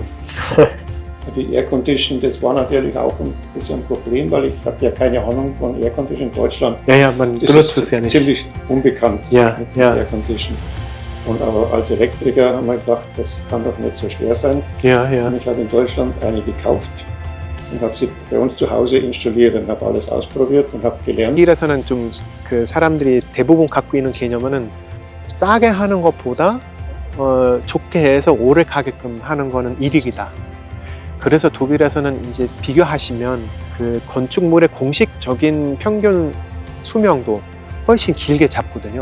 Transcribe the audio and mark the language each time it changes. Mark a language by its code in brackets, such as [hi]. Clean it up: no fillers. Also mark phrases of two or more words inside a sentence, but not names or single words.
[de] Die [en] Air Condition, [de] das war natürlich auch ein bisschen ein Problem, weil ich habe ja keine Ahnung von [en] Air Condition [de] in Deutschland. Ja, ja, man Das benutzt ist es ja nicht. Ziemlich unbekannt. Ja, ja, [en] Air Condition. [de] Und aber als Elektriker haben wir gedacht, das kann doch nicht so schwer sein. ja, ja. Und ich habe in Deutschland eine gekauft und habe sie bei uns zu Hause installiert und habe alles ausprobiert und habe gelernt. [ko] 독일에서는 좀 그 사람들이 대부분 갖고 있는 개념은 싸게 하는 것보다 좋게 해서 오래 가게끔 하는 거는 이익이다. 그래서 독일에서는 이제 비교하시면 그 건축물의 공식적인 평균 수명도 훨씬 길게 잡거든요.